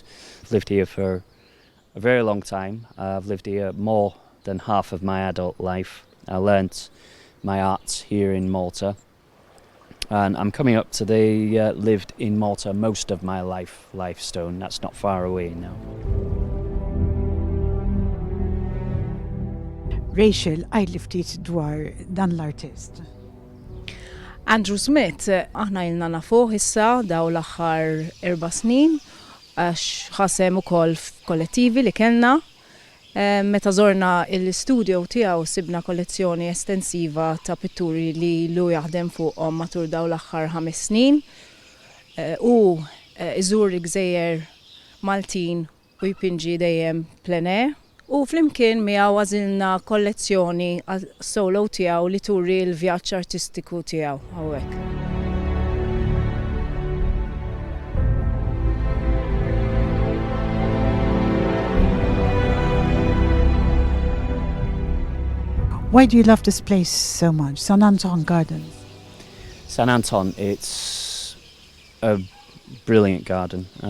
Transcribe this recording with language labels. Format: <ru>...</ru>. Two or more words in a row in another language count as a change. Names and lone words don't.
<en>I've lived here for a very long time. I've lived here more than half of my adult life. I learnt my art here in Malta. And I'm coming up to the lived in Malta most of my lifestone. That's not far away now.</en> <mt>Rachel, għajli ftit dwar dan l-artist. Andrew Smith, aħna ilna nafuh issa daw l-aħħar 4 snin għax ħasem ukoll f'kollettivi li kellna. Meta żorna l-studio tiegħu sibna kollezzjoni estensiva ta' pitturi li lu jaħdem fuqhom matul dawn l-aħħar 5 snin u iżur il-Gżejjer Maltin u jpinġi dejjem</mt> <fr>plein air</fr> <mt>u flimkien miegħu għażilna kollezzjoni solo tiegħu li turi l-vjaġġ artistiku tiegħu hawnhekk.</mt> <en>Why do you love this place so much, San Anton Gardens? San Anton, it's a brilliant garden.</en>